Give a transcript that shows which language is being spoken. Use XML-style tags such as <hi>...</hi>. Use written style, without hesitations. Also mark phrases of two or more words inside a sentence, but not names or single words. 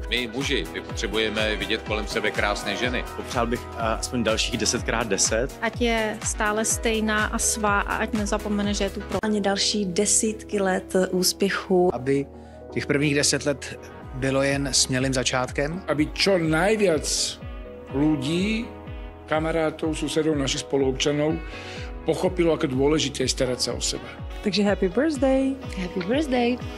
<cs>My muži, my potřebujeme vidět kolem sebe krásné ženy. Popřál bych aspoň dalších 10x10. Ať je stále stejná a svá a ať nezapomene, že je tu pro Ani další desítky let úspěchu. Aby těch prvních 10 let bylo jen smělým začátkem.</cs> <sk>Aby čo najviac ľudí, kamarátov, susedov, našich spoluobčanov pochopilo, ako dôležité je starať sa o seba. Takže</sk> <en>happy birthday! Happy birthday!</en>